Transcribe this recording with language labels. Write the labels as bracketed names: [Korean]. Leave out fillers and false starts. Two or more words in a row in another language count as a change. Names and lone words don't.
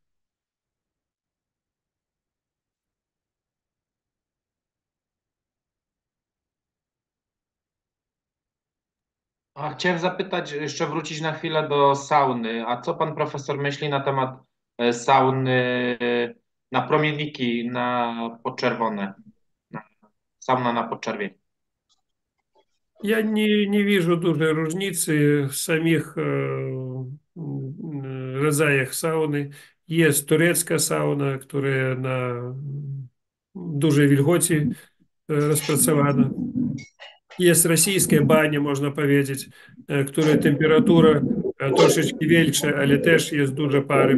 [Polish] A chciałem zapytać, jeszcze wrócić na chwilę do sauny. A co pan profesor myśli na temat sauny na promienniki, na podczerwone, na, sauna na podczerwień? [Russian] Я не вижу [Polish] dużej różnicy w samych rodzajach sauny. Jest turecka sauna, która na dużej wilgoci rozpracowana. Jest rosyjska bania, można powiedzieć, której temperatura troszeczkę większa, ale też jest dużo pary.